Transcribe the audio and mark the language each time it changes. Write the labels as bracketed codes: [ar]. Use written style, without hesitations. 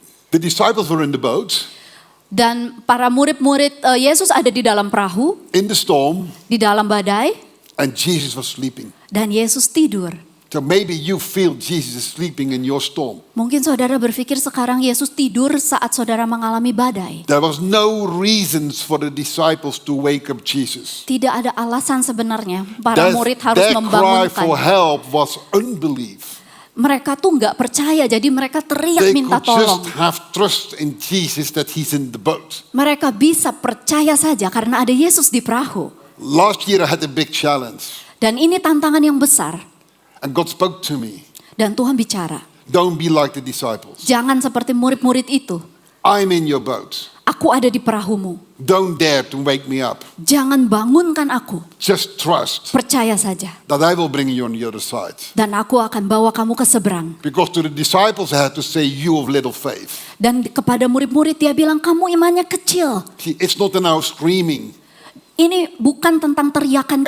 [en] The disciples were in the boat, [id] Dan para murid-murid Yesus ada di dalam perahu, [en] in the storm, [id] di dalam badai, [en] and Jesus was sleeping. [id] dan Yesus tidur. [en] So maybe you feel Jesus is sleeping in your storm. [id] Mungkin saudara berpikir sekarang Yesus tidur saat saudara mengalami badai. [en] There was no reasons for the disciples to wake up Jesus. [id] Tidak ada alasan sebenarnya para murid harus [en] Their cry [id] membangunkan. [en] for help was unbelief. [id] Mereka tuh nggak percaya, jadi mereka teriak [en] They [id] minta [en] could [id] tolong. [en] just have trust in Jesus that he's in the boat. [id] Mereka bisa percaya saja karena ada Yesus di perahu. [en] Last year I had a big challenge, [id] Dan ini tantangan yang besar. [en] and God spoke to me. [id] Dan Tuhan bicara, [en] Don't be like the disciples. [id] jangan seperti murid-murid itu. [en] I'm in your boat. [id] Aku ada di perahumu. [en] Don't dare to wake me up. [id] Jangan bangunkan aku. [en] Just trust [id] Percaya saja. [en] that I will bring you on the other side. [id] Dan aku akan bawa kamu ke seberang. [en] Because to the disciples I had to say, you of little faith. [id] Dan kepada murid-murid dia bilang, kamu imannya kecil. [en] See, it's not in our screaming. [id] Ini bukan tentang teriakan